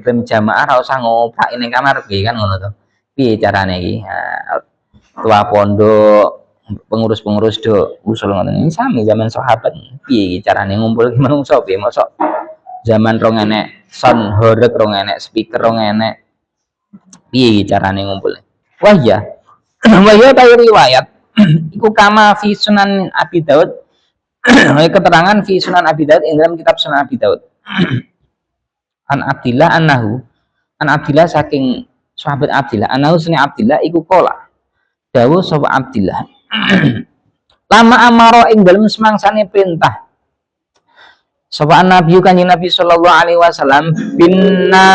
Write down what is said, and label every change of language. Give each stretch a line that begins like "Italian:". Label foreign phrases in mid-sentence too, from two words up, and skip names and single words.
Javanese: gelem jamaah ora usah ngopraki ning kamar piye kan ngono to piye carane iki tua pondok pengurus do usul ngoten ini sami zaman sahabat piye iki carane ngumpul ki manungsa piye mosok zaman rong enek sound horeg rong enek speaker rong enek piye carane ngumpul wah ya tahu riwayat iku
Arabic: kama fi
Javanese: Sunan Abi Daud keterangan fi Sunan Abi Daud ing dalam kitab Sunan Abi Daud an Abdillah saking sahabat Abdillah
Arabic: anahu sunni
Javanese: Abdillah iku kola dawuh sapa Abdillah
Arabic: lama amaro
Javanese: ing dalem semangsane perintah sapa Nabi kanjeng Nabi
Arabic: sallallahu alaihi wasallam
Javanese: bin